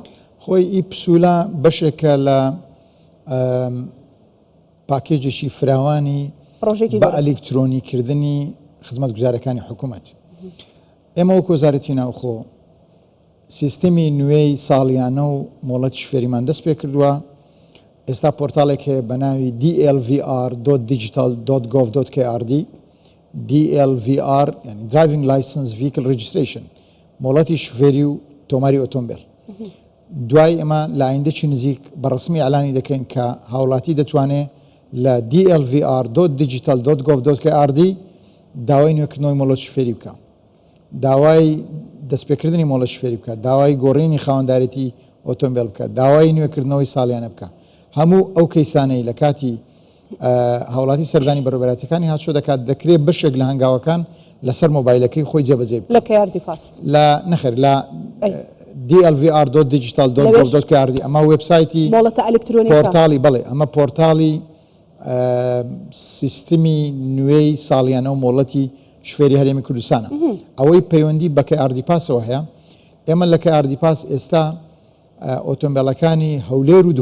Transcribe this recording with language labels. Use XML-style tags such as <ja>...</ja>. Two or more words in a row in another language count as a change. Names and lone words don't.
<ckb>خۆی ئیپسولا بەشێکە لە پاکێجێکی فراوانی بە ئەلکترۆنیکردنی خزمەت گوزارەکانی حکوومەت ئێمە وەکو وەزارەتی ناوخۆ سیستەمی نوێی ساڵیانە و مۆڵەتی شوێریمان دەست پێ کردووە ئێستا پۆرتالێک هەیە بە ناوی dlvr.digital.gov.kr DLVR یعنی</ckb> <en>Driving License Vehicle Registration</en> <ckb>مۆڵەتی شوێری و تۆماری ئۆتۆمبیل دوای ئەمە لە ئایندەی نزیک بەڕسمی ئەلانی دەکەین کە هاوڵاتی دەتوانێت لە dlvr.digital.gov.kr داوای نوێکردنەوەی مۆڵەتی شوێری بکە داوای دەستپێکردنی مۆڵەتی شوێری بکە داوای گۆڕینی خاوەندارێتی ئۆتۆمبیل بکە داوای نوێکردنەوەی ساڵیانە بکە هەموو ئەو کەیسانەی لە کاتی هاوڵاتی سەردانی بەڕێوەبەراتەکانی هاتووە دەکات دەکرێت بەشێک لە هەنگاوەکان لەسەر مۆبایلەکەی خۆی جێبەجێ لە کەیاردی پاس لە نەخێر لە dlvr.digital.gov.kr ئەمە وێبسایتی مۆڵەتە ئەلکترۆنیکە پۆرتالی بڵێ ئەمە پۆرتالی سیستمی نوێی ساڵیانە و مۆڵەتی شوێری هەرێمی کوردستانە ئەوەی پەیوەندی بە کەیاردی پاسەوە هەیە ئێمە لە کەیاردی پاس ئێستا ئۆتۆمبیلەکانی هەولێر و</ckb>